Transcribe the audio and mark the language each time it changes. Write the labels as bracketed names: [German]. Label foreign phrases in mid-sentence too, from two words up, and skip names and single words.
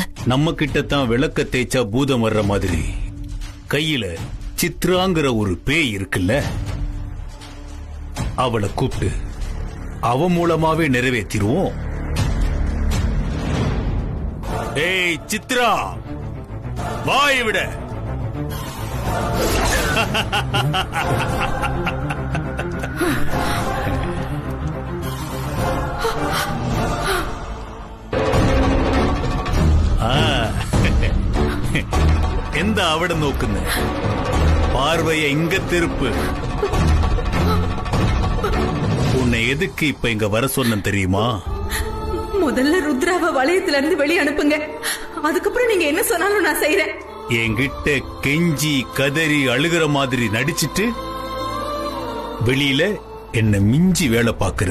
[Tamil] நம்ம கிட்டத்தான் விளக்க தேய்ச்சா பூதம் வர்ற மாதிரி கையில சித்ராங்கிற ஒரு பேய் இருக்குல்ல, அவளை கூப்பிட்டு அவ மூலமாவே நிறைவேற்றிடுவோம். ஏய் சித்ரா, வாய் விட. [Malayalam] എന്താ അവിടെ നോക്കുന്നത്? [Tamil] பார்வைய இங்க திருப்பு. உன்னை எதுக்கு இப்ப இங்க வர சொன்ன தெரியுமா? முதல்ல ருத்ராவை வளையத்துல இருந்து வெளியே அனுப்புங்க. அதுக்கப்புறம் நீங்க என்ன சொன்னாலும் நான் செய்யறேன். என்கிட்ட கெஞ்சி கதறி அழுகிற மாதிரி நடிச்சிட்டு வெளியில என்ன மிஞ்சி வேலை பாக்குற.